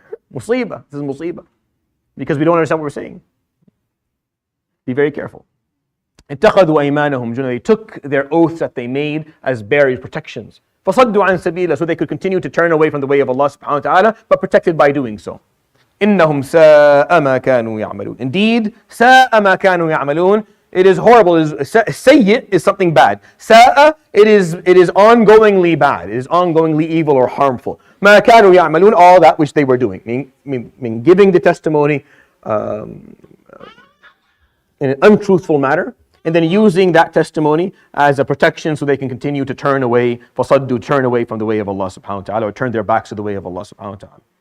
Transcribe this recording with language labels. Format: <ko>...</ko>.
<en>Musibah. This is musibah. Because we don't understand what we're saying. Be very careful.</en> <ar>اتخذوا أيمانهم جنة.</ar> <en>They took their oaths that they made as barriers, protections.</en> <ar>فَصَدُّوا عَنْ سَبِيلَهُ.</ar> <en>So they could continue to turn away from the way of Allah subhanahu wa ta'ala, but protected by doing so.</en> <ar>إِنَّهُمْ سَاءَ مَا كَانُوا يَعْمَلُونَ.</ar> <en>Indeed,</en> <ar>سَاءَ مَا كَانُوا يَعْمَلُونَ.</ar> <en>It is horrible. Sayyi is something bad. Sa'a, it is ongoingly bad. It is ongoingly evil or harmful.</en> <ar>مَا كَانُوا يَعْمَلُونَ.</ar> <en>All that which they were doing. Meaning giving the testimony in an untruthful manner, and then using that testimony as a protection so they can continue to turn away from the way of Allah subhanahu wa ta'ala, or turn their backs to the way of Allah subhanahu wa ta'ala.</en>